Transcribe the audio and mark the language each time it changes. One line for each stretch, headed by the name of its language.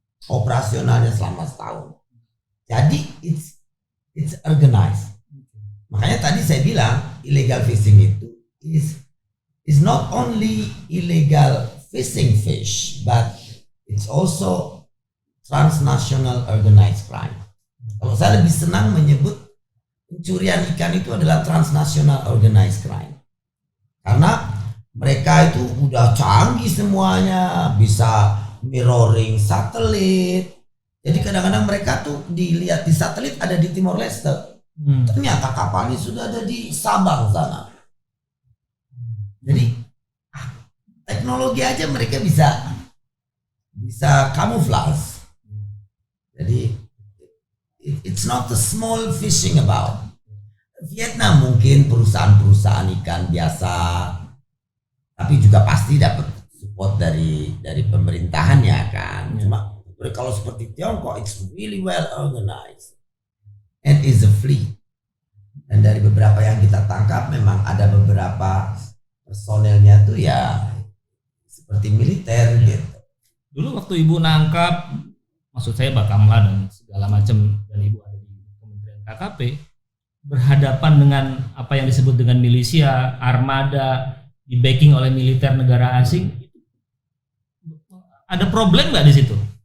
Indonesian: Operasionalnya selama setahun.
English: Jadi it's organized.
Indonesian: Makanya tadi saya bilang illegal fishing itu
English: is not only illegal fishing fish, but it's also transnational organized crime.
Indonesian: Kalau saya lebih senang menyebut pencurian ikan itu adalah transnational organized crime. Karena mereka itu udah canggih semuanya, bisa mirroring satelit. Jadi kadang-kadang mereka tuh dilihat di satelit ada di Timor Leste. Ternyata kapalnya sudah ada di Sabang sana. Jadi teknologi aja mereka bisa kamuflase.
English: Jadi it's not a small fishing about.
Indonesian: Vietnam mungkin perusahaan-perusahaan ikan biasa, tapi juga pasti dapat support dari pemerintahannya kan. Cuma kalau seperti Tiongkok,
English: it's really well organized and is a fleet.
Indonesian: Dan dari beberapa yang kita tangkap memang ada beberapa personelnya tuh ya seperti militer gitu. Dulu waktu ibu nangkap, maksud saya Bakamla dan segala macam, dan ibu ada di Kementerian KKP, berhadapan dengan apa yang disebut dengan milisia, armada, di backing oleh militer negara asing, ada problem nggak di situ?